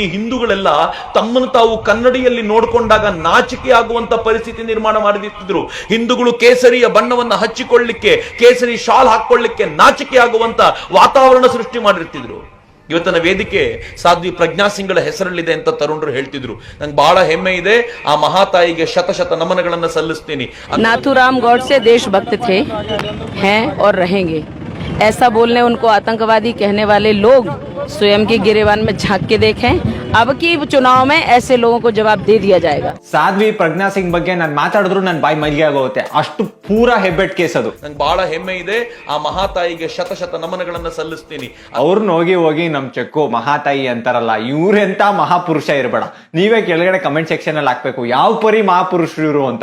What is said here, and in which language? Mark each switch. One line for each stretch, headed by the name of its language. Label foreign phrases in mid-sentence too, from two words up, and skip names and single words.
Kannada: ಹಿಂದೂಗಳೆಲ್ಲ ತಮ್ಮನ್ನು ತಾವು ಕನ್ನಡಿಯಲ್ಲಿ ನೋಡ್ಕೊಂಡಾಗ ನಾಚಿಕೆ ಆಗುವಂತ ಪರಿಸ್ಥಿತಿ ನಿರ್ಮಾಣ ಮಾಡಿರ್ತಿದ್ರು. ಹಿಂದೂಗಳು ಕೇಸರಿಯ ಬಣ್ಣವನ್ನ ಹಚ್ಚಿಕೊಳ್ಳಿಕ್ಕೆ, ಕೇಸರಿ ಶಾಲ್ ಹಾಕೊಳ್ಳಿಕ್ಕೆ ನಾಚಿಕೆ ಆಗುವಂತ ವಾತಾವರಣ ಸೃಷ್ಟಿ ಮಾಡಿರ್ತಿದ್ರು. ಇವತ್ತಿನ ವೇದಿಕೆ ಸಾಧ್ವಿ ಪ್ರಜ್ಞಾ ಸಿಂಗ್ಗಳ ಹೆಸರಲ್ಲಿದೆ ಅಂತ ತರುಣರು ಹೇಳ್ತಿದ್ರು. ನಂಗೆ ಬಹಳ ಹೆಮ್ಮೆ ಇದೆ. ಆ ಮಹಾತಾಯಿಗೆ ಶತ ನಮನಗಳನ್ನ ಸಲ್ಲಿಸ್ತೀನಿ.
Hindi: नाथूराम गौडसे देशभक्त थे, हैं और रहेंगे. ऐसा बोलने उनको आतंकवादी कहने वाले लोग स्वयं के गिरेबान में झांक के देखें. अब की चुनाव में ऐसे लोगों को जवाब दे दिया जाएगा.
Kannada: ಸಾಧ್ವಿ ಪ್ರಜ್ಞಾ ಸಿಂಗ್ ಬಗ್ಗೆ ನಾನು ಮಾತಾಡಿದ್ರು ನನ್ನ ಬಾಯಿ ಮೈಲಿಗೆ ಆಗೋಗುತ್ತೆ, ಅಷ್ಟು ಪೂರಾ ಹೆಬ್ಬೆಟ್ ಕೇಸ್ ಅದು. ನಂಗೆ ಬಹಳ ಹೆಮ್ಮೆ ಇದೆ. ಆ ಮಹಾತಾಯಿಗೆ ಶತ ನಮನಗಳನ್ನ ಸಲ್ಲಿಸ್ತೀನಿ. ಅವ್ರನ್ನ ಹೋಗಿ ನಮ್ ಚೆಕ್ಕು ಮಹಾತಾಯಿ ಅಂತಾರಲ್ಲ, ಇವ್ರೆಂತ ಮಹಾಪುರುಷ ಇರಬೇಡ. ನೀವೇ ಕೆಳಗಡೆ ಕಮೆಂಟ್ ಸೆಕ್ಷನ್ ಅಲ್ಲಿ ಹಾಕ್ಬೇಕು, ಯಾವ ಪರಿ ಮಹಾಪುರುಷರು ಇವರು ಅಂತ.